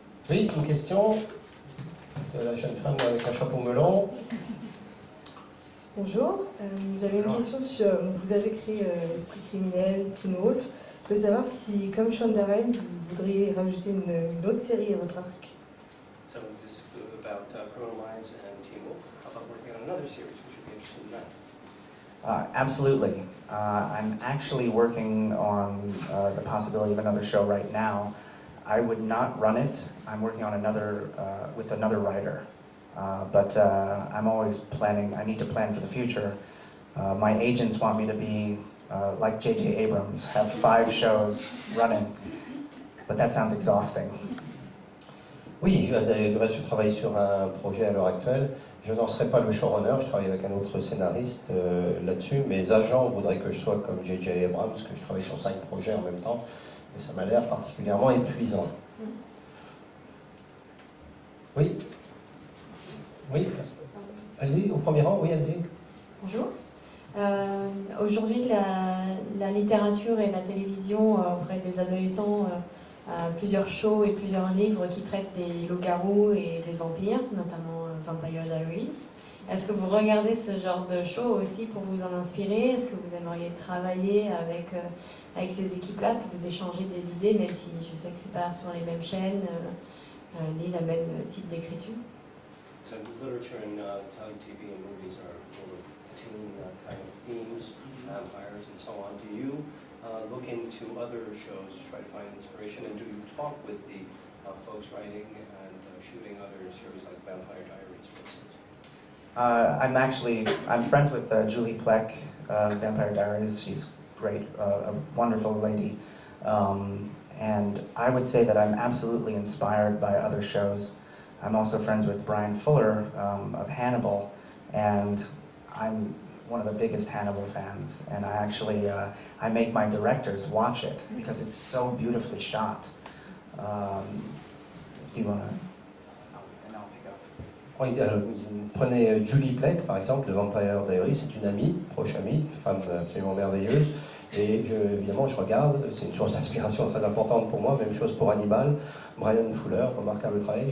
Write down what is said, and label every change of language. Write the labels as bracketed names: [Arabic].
[French] Oui, une question de la jeune femme avec un chapeau melon. Bonjour, j'avais une question sur. Vous avez créé Esprit criminel, Teen Wolf. Je voulais savoir si, comme Shonda Rhimes, vous voudriez rajouter une autre série à votre arc. [English] So this is about Criminal Minds and Teen Wolf. How about working on another series? We should be interested in that. Absolutely. I'm actually working on the possibility of another show right now. I would not run it. I'm working on another with another writer. But I'm always planning. I need to plan for the future. My agents want me to be like J.J. Abrams, have 5 shows running. But that sounds exhausting. [French] Oui, du reste, je travaille sur un projet à l'heure actuelle. Je n'en serai pas le showrunner, je travaille avec un autre scénariste là-dessus. Mes agents voudraient que je sois comme J.J. Abrams, que je travaille sur 5 projets en même temps. Mais ça m'a l'air particulièrement épuisant. Oui. Oui. Allez-y, au premier rang. Oui, allez-y. Bonjour. Aujourd'hui, la littérature et la télévision auprès des adolescents, plusieurs shows et plusieurs livres qui traitent des loups-garous et des vampires, notamment Vampire Diaries. Est-ce que vous regardez ce genre de show aussi pour vous en inspirer? Est-ce que vous aimeriez travailler avec ces équipes-là? Est-ce que vous échangez des idées, même si je sais que ce n'est pas sur les mêmes chaînes, ni le même type d'écriture? [English] So literature and TV and movies are full of teen kind of themes, vampires and so on. Do you look into other shows to try to find inspiration, and do you talk with the folks writing and shooting other series like Vampire Diaries, for instance? I'm friends with Julie Plec, Vampire Diaries. She's great, a wonderful lady. And I would say that I'm absolutely inspired by other shows. I'm also friends with Brian Fuller of Hannibal, and I'm one of the biggest Hannibal fans. And I actually, I make my directors watch it because it's so beautifully shot. Do you want to? And I'll pick up. [French] Oui, prenez Julie Plec, par exemple, de Vampire Diaries, c'est une amie, proche amie, une femme absolument merveilleuse. Et évidemment, je regarde, c'est une source d'inspiration très importante pour moi, même chose pour Hannibal, Brian Fuller, remarquable travail.